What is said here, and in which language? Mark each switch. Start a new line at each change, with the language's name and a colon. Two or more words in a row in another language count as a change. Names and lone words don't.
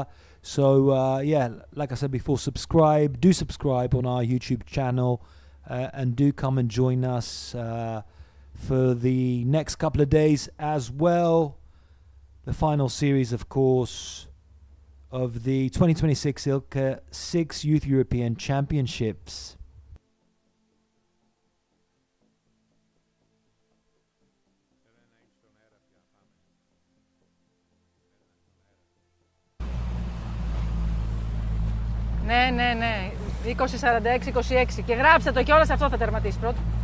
English: So yeah, like I said before, do subscribe on our YouTube channel, and do come and join us for the next couple of days as well. The final series, of course, of the 2026 Ilca 6 Youth European Championships.
Greek: Ναι, 20-46-26 και γράψτε το κιόλας, αυτό θα τερματίσει πρώτο.